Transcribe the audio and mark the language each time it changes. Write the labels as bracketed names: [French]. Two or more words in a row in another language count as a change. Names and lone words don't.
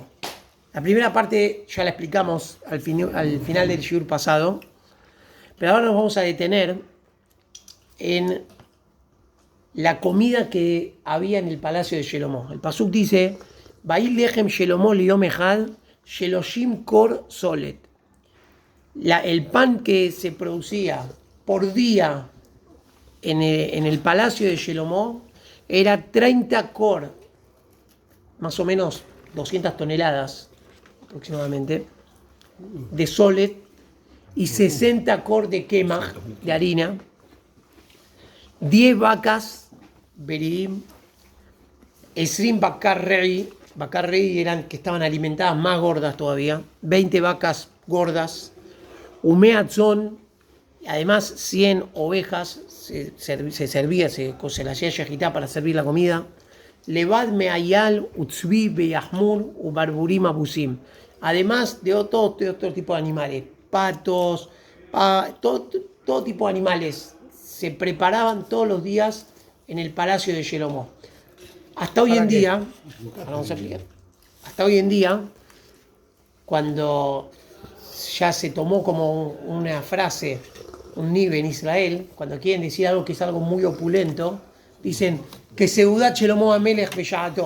[Spanish] La primera parte ya la explicamos al final del shiur pasado, pero ahora nos vamos a detener en la comida que había en el palacio de Shelomo. El pasuk dice: [Hebrew] ויהי לחם שלמה ליום אחד שלשים כר סלת. [Spanish] El pan que se producía por día en el palacio de Shelomo era 30 cor, más o menos 200 toneladas aproximadamente, de solet y 60 cor de kemach, de harina, 10 vacas, beridim, 20 [Hebrew] בקר רעי [Spanish] eran que estaban alimentadas más gordas todavía, 20 vacas gordas, umeatzón, además 100 ovejas, se las hacía shejitá para servir la comida. [Hebrew] לבד מאיל וצבי ויחמור וברברים אבוסים. [Spanish] Además de todo tipo de animales, patos, todo tipo de animales se preparaban todos los días en el palacio de Shlomo. Hasta hoy en día, cuando ya se tomó como una frase, un nive en Israel, cuando quieren decir algo que es algo muy opulento, dicen que [Hebrew] סעודת שלמה המלך בשעתו.